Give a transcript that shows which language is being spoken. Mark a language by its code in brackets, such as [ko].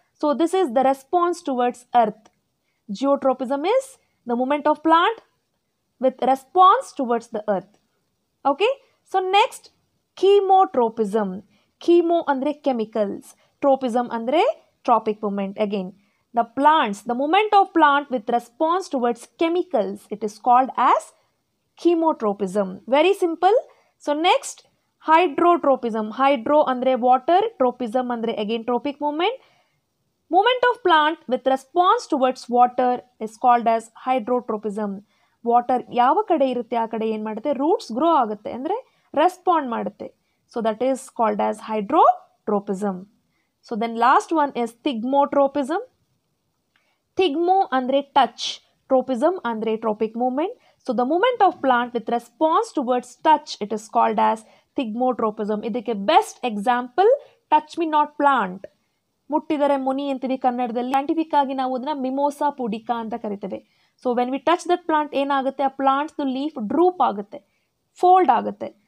[en] So this is the response towards earth. Geotropism is the movement of plant with response towards the earth. [kn] Okay, so next ಕೀಮೋಟ್ರೋಪಿಸಮ್. Chemo ಅಂದರೆ chemicals, ಟ್ರೋಪಿಸಮ್ ಅಂದರೆ traffic moment. [en] ಅಗೇನ್ the plants, the movement of plant with response towards chemicals, it is called as chemotropism. Very simple. So next hydrotropism. Hydro andre water, tropism andre again tropic movement. Movement of plant with response towards water is called as hydrotropism. [kn] Water ಯಾವ ಕಡೆ ಇರುತ್ತೆ ಆ ಕಡೆ ಏನು ಮಾಡುತ್ತೆ, roots grow ಆಗುತ್ತೆ ಅಂದರೆ respond ಮಾಡುತ್ತೆ. [en] So that is called as hydrotropism. So then last one is thigmotropism. [kn] ಥಿಗ್ಮೋ ಅಂದರೆ ಟಚ್, ಟ್ರೋಪಿಸಮ್ ಅಂದರೆ trophic moment. [en] So the movement of plant with response towards touch it is called as thigmotropism. [kn] ಇದಕ್ಕೆ best example touch me not plant. ಮುಟ್ಟಿದರೆ ಮುನಿ ಅಂತೀವಿ ಕನ್ನಡದಲ್ಲಿ. Scientific ಆಗಿ ನಾವು ಅದನ್ನ ಮಿಮೋಸಾ ಪುಡಿಕಾ ಅಂತ ಕರಿತೇವೆ. [en] so when we touch that plant [kn] ಏನಾಗುತ್ತೆ, ಆ ಪ್ಲಾಂಟ್ಸ್ದು ಲೀಫ್ ಡ್ರೂಪ್ ಆಗುತ್ತೆ, ಫೋಲ್ಡ್ ಆಗುತ್ತೆ.